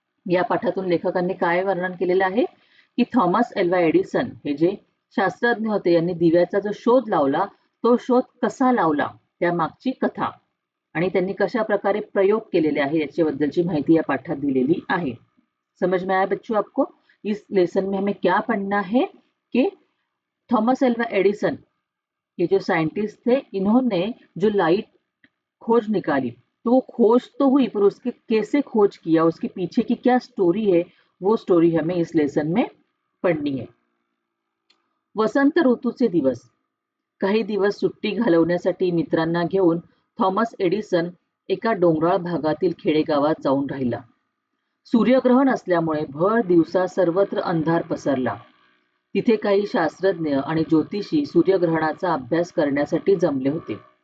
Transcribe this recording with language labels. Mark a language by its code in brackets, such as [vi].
[mr] या पाठातून लेखकांनी काय वर्णन केलेलं आहे की थॉमस एल्वा एडिसन हे जे शास्त्रज्ञ होते, यांनी दिव्याचा जो शोध लावला तो शोध कसा लावला त्या मागची कथा आणि त्यांनी कशा प्रकारे प्रयोग केलेले आहे याच्याबद्दलची माहिती या पाठात दिलेली आहे. [hi] समझ में आया बच्चों आपको? इस लेसन में हमें क्या पढ़ना है कि थॉमस एल्वा एडिसन ये जो साइंटिस्ट थे, इन्होंने जो लाइट खोज निकाली, तो वो खोज तो हुई पर उसके कैसे खोज किया, उसके पीछे की क्या स्टोरी है, वो स्टोरी हमें इस लेसन में पढ़नी है. [mr] वसंत ऋतूचे दिवस. काही दिवस सुट्टी घालवण्यासाठी मित्रांना घेऊन थॉमस एडिसन एका डोंगराळ भागातील खेडेगावात जाऊन राहिला. सूर्यग्रहण असल्यामुळे भर दिवसा सर्वत्र अंधार पसरला. तिथे काही शास्त्रज्ञ आणि ज्योतिषी सूर्यग्रहणाचा अभ्यास करण्यासाठी जमले होते.